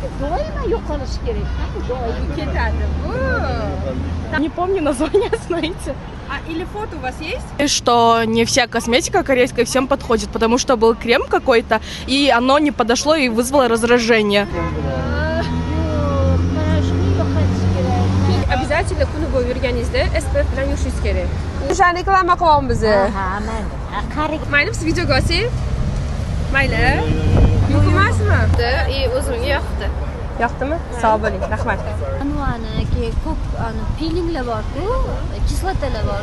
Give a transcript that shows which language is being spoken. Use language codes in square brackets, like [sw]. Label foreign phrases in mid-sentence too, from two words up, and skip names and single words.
[uz] doimo yo'qolishi kerak. Doim ketadi. [ru] Не помню название, знаете. Или фото у вас есть? Что не вся косметика корейская всем подходит, потому что был крем какой-то, и оно не подошло и вызвало раздражение. [uz] Обязательно kuni bo'yi yurganingizda SPF bilan yuvishingiz kerak. O'shani reklama qilyapmiz biz. Ha, mayli. Mayli, siz videoga olsangiz. Mayli. Yo'q emasmi? O'zimga yoqdi. Yoqdimi? Sog' bo'ling. Rahmat. Anvarniki ko'p pilinglar bor-ku, kislotalar bor.